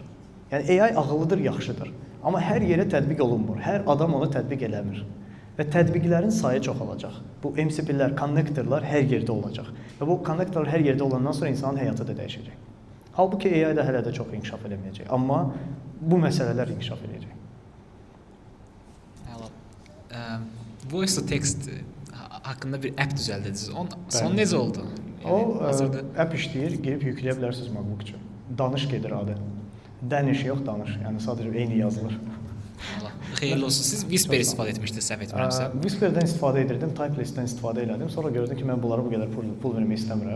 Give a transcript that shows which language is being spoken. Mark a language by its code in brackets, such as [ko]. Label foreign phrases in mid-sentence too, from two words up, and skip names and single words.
[az] Yəni AI ağıllıdır, yaxşıdır. Amma hər yerə tətbiq olunmur. Hər adam onu tətbiq eləmir. Və tətbiqlərin sayı çoxalacaq. Bu MCP-lər, konnektorlar hər yerdə olacaq. Və bu konnektorlar hər yerdə olandan sonra insanın həyatı da dəyişəcək. Halbuki AI da hələ də çox inkişaf eləməyəcək. Amma bu məsələlər inkişaf edəcək. [en] Voice to text [az] haqqında bir app düzəldiniz. Son necə oldu? O app işləyir, girib yükləyə bilərsiniz MacBook üçün. Danış gedir adı. Dəniş yox, danış. Yəni sadəcə eyni yazılır. Xeyirli olsun. Siz Whisper istifadə etmişdiniz, səhv etmirəmsə. Whisper-dən istifadə edirdim, Typelist-dən istifadə elədim. Sonra gördüm ki, mən bunlara bu qədər pul vermək istəmirəm.